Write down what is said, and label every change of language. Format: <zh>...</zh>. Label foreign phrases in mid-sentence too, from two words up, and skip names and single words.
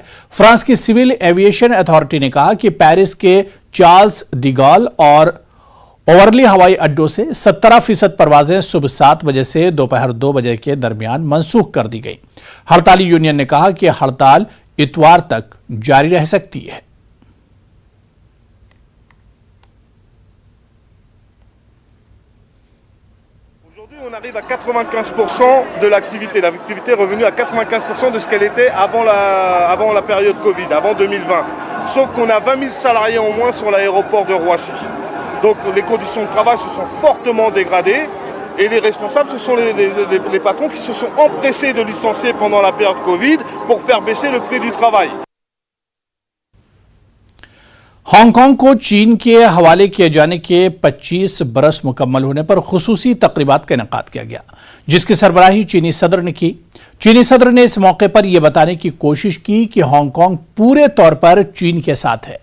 <ur>فرانس کی</ur> <en>civil aviation authority</en> <ur>نے کہا کہ پیرس کے چارلس ڈی گال اور اوورلی ہوائی اڈوں سے 17% پروازیں صبح 7 بجے سے دوپہر 2 بجے کے درمیان منسوخ کر دی گئی. ہڑتالی یونین نے کہا کہ ہڑتال اتوار تک جاری رہ سکتی ہے.</ur> <fr>Aujourd'hui, on arrive à 95% de l'activité. L'activité est revenue à 95% de ce qu'elle était avant la période Covid, avant 2020. Sauf qu'on a 20 000 salariés en moins sur l'aéroport de Roissy. Donc les conditions de travail se sont fortement dégradées et les responsables, ce sont les patrons qui se sont empressés de licencier pendant la période Covid pour faire baisser le prix du travail.</fr> <ur>ہانگ کانگ کو چین کے حوالے کیے جانے کے 25 برس مکمل ہونے پر خصوصی تقریبات کا انعقاد کیا گیا، جس کی سربراہی چینی صدر نے کی. چینی صدر نے اس موقع پر یہ بتانے کی کوشش کی کہ ہانگ کانگ پورے طور پر چین کے ساتھ ہے.</ur>